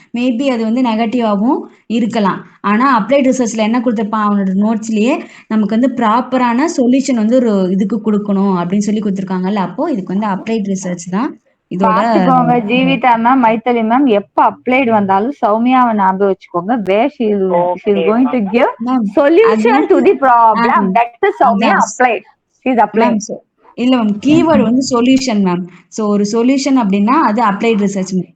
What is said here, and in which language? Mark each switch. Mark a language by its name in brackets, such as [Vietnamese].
[Tamil] Maybe அது வந்து நெகட்டிவாகவும் இருக்கலாம். ஆனா அப்ளைட் ரிசர்ச்ல என்ன கொடுத்துருப்பான் அவனோட நோட்ஸ்லயே, நமக்கு வந்து ப்ராப்பரான சொல்யூஷன் வந்து ஒரு இதுக்கு கொடுக்கணும் அப்படின்னு சொல்லி கொடுத்துருக்காங்கல்ல. அப்போ இதுக்கு வந்து அப்ளைட் ரிசர்ச் தான் பாத்துக்கோங்க. ஜீவிதா மேம், மைத்தலி மேம், எப்ப அப்ளைட் வந்தாலும் சௌமியாவை ஞாபகம் வச்சுக்கோங்க. [English] where she is going to give solution to the problem. That is Soumya applied. She is applied. [Tamil] இல்ல மேம், கீவேர்ட் வந்து சொல்யூஷன் மேம். சோ ஒரு சொல்யூஷன் அப்படின்னா அது அப்ளைட் ரிசர்ச்.